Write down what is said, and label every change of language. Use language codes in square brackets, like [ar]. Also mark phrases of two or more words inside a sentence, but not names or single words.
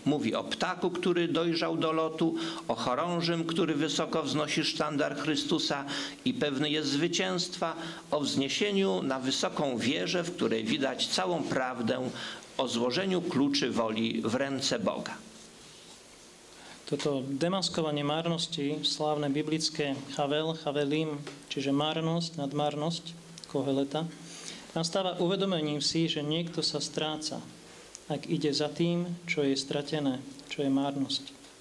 [pl] Mówi o ptaku, który dojrzał do lotu, o chorążym, który wysoko wznosi sztandar Chrystusa i pewny jest zwycięstwa, o wzniesieniu na wysoką wieżę, w której widać całą prawdę, o złożeniu kluczy woli w ręce Boga. [sk] Toto demaskovanie márnosti, slávne biblické [he] הבל הבלים, [sk] čiže márnosť, nadmárnosť, Koheleta, nastáva uvedomením si, že niekto sa stráca, ak ide za tým, čo je stratené, čo je márnosť.